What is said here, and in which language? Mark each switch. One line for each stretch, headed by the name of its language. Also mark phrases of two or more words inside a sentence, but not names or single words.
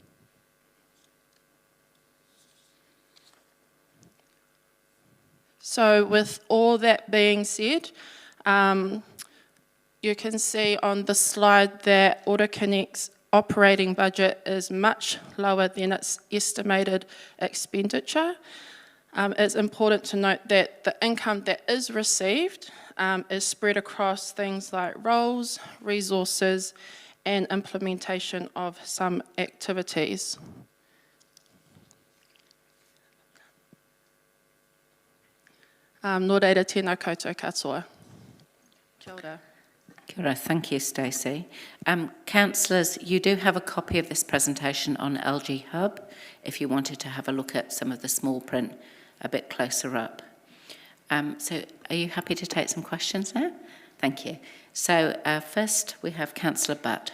English: So with all that being said, you can see on the slide that Ora Connect's operating budget is much lower than its estimated expenditure. It's important to note that the income that is received is spread across things like roles, resources, and implementation of some activities.
Māori: Nō reira, tēnā koutou katoa. Kia ora. Kia ora.
English: Thank you, Stacey. Councillors, you do have a copy of this presentation on LG Hub if you wanted to have a look at some of the small print a bit closer up. So are you happy to take some questions now? Thank you. So first we have Councillor Butt.